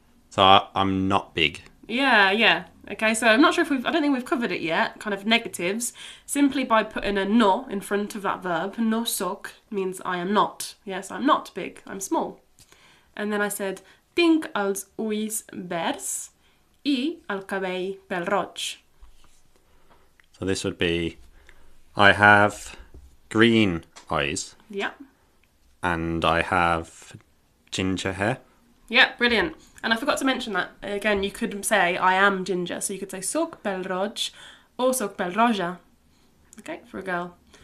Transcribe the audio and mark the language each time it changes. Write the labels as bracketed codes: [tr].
[en] So I'm not big. Yeah. Okay, so I'm not sure if I don't think we've covered it yet, kind of negatives. Simply by putting a no in front of that verb, [ca] no soc [en] means I am not. Yes, I'm not big, I'm small. And then I said, [ca] tinc els ulls verds I el cabell pèl-roig. [en] So this would be, I have green eyes Yeah. and I have ginger hair. Yeah, brilliant. And I forgot to mention that, again, you could say I am ginger. So you could say [ca] soc pèl-roig [en] or [ca] soc pèl-roja. [en] Okay, for a girl.